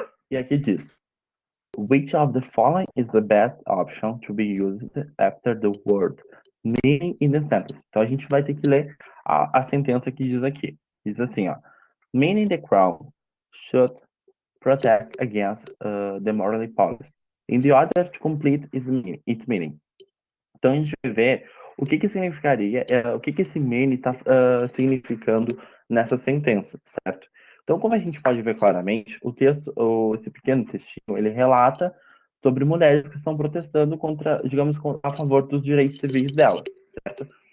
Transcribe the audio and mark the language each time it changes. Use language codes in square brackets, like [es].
[pt] E aqui diz: [en] Which of the following is the best option to be used after the word meaning in the sentence? [pt] Então a gente vai ter que ler a sentença que diz aqui. Diz assim, ó. [en] Meaning the crowd should protest against the morally policy. In the order to complete its meaning. [pt] Então a gente vai ver o que que significaria, o que que esse meaning está significando nessa sentença, certo? Então, como a gente pode ver claramente, o texto, esse pequeno textinho, ele relata sobre mulheres que estão protestando contra, digamos, a favor dos direitos civis delas, certo?